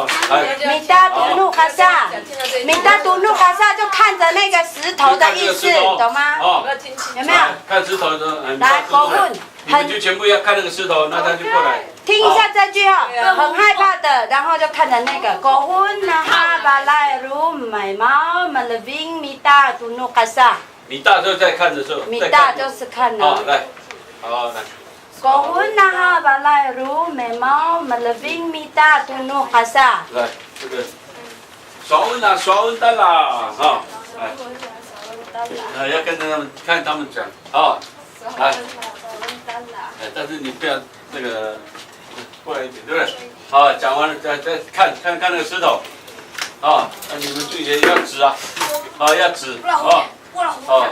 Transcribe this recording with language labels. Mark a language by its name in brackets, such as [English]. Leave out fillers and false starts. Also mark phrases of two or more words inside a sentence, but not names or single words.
[Chinese] 米大杜努卡萨就看着那个石头的意思，懂吗？有没有？看石头的，来，过婚。你们就全部要看那个石头，那他就过来。听一下这句哈，很害怕的，然后就看着那个 [Amis] kohun naha balai ru mai mau meleving mita tunu kasa。 [Chinese] 米大就在看的时候。米大就是看了。好，来，好来。 [Amis] kohun naha balai ru mai mau meleving mita tunu kasa。 [Chinese] 来，这个。爽文啦，爽文的啦，哈，来，要跟着他们看他们讲，啊，来，但是你不要那个过来一点，对不对？好，讲完了再看那个石头，啊，那你们注意要指啊，啊要指，啊，好，